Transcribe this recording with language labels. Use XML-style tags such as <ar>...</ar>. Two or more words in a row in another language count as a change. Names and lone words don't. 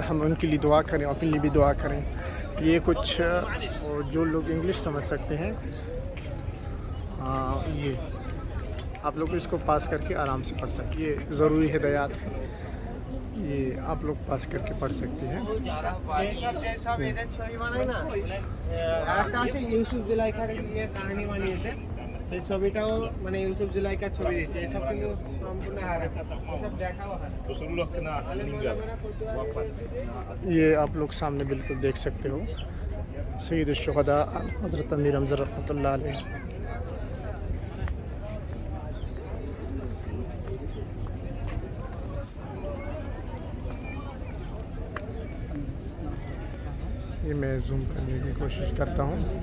<ur>ہم ان کے لیے دعا کریں اور اپنے لیے بھی دعا کریں. یہ کچھ جو لوگ انگلش سمجھ سکتے ہیں یہ آپ لوگ اس کو پاس کر کے آرام سے پڑھ سکتے. یہ ضروری ہدایات ہیں، یہ آپ لوگ پاس کر کے پڑھ سکتے ہیں.</ur> <bn>ইউসুফ জুলাইখার নিয়ে কাহিনী বানিয়েছে, সেই ছবিটাও মানে ইউসুফ জুলাইখার ছবি দিচ্ছে, এসব কিন্তু সম্পূর্ণ হারাম, এসব দেখাও হারাম.</bn> <ur>یہ آپ لوگ سامنے بالکل دیکھ سکتے ہو سید الشہداء حضرت امیر حمزہ رحمۃ اللہ علیہ. یہ میں زوم کرنے کی کوشش کرتا ہوں.</ur>